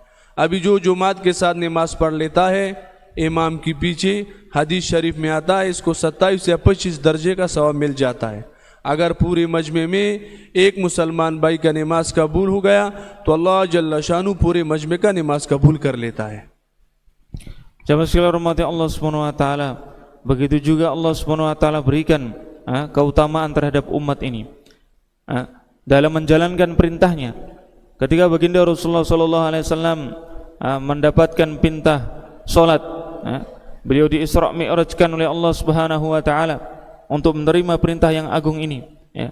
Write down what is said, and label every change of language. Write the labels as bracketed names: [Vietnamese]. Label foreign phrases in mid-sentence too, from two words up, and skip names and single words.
[Urdu] ابھی جو جماعت کے ساتھ نماز پڑھ لیتا ہے امام کی پیچھے، حدیث شریف میں آتا ہے، اس کو 27 یا 25 درجے کا ثواب مل جاتا ہے. اگر پورے مجمعے میں ایک مسلمان بھائی کا نماز قبول ہو گیا تو [Arabic] الله جل شانه [Urdu] پورے مجمعے کا نماز قبول کر لیتا ہے. [Indonesian] Jamaah sekalian rahmati [Arabic] الله سبحانه و تعالى, [Indonesian] begitu juga [Arabic] الله سبحانه و تعالى [Indonesian] berikan keutamaan terhadap umat ini dalam menjalankan perintahnya. Ketika baginda Rasulullah [Arabic] صلى الله عليه وسلم [Indonesian] mendapatkan perintah salat, beliau di Isra Mi'rajkan oleh [Arabic] الله سبحانه و تعالى [Indonesian] untuk menerima perintah yang agung ini, ya.